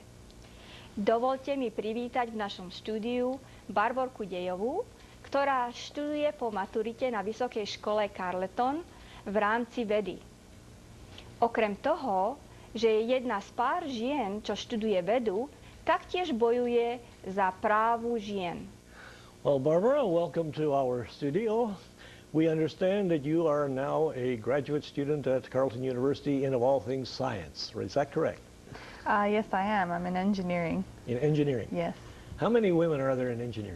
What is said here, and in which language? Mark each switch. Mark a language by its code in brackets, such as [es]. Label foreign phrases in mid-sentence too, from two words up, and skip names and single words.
[sk] Dovolte mi privítať v našom štúdiu Barborku Dejovú, ktorá študuje po maturite na Vysokej škole Carleton v rámci vedy. Okrem toho, že je jedna z pár žien, čo študuje vedu, taktiež bojuje za právu žien. [en] Well, Barbara, welcome to our studio. We understand that you are now a graduate student at Carleton University in, of all things, science. Is that correct? Yes, I am. I'm in engineering. In engineering? Yes. How many women are there in engineering?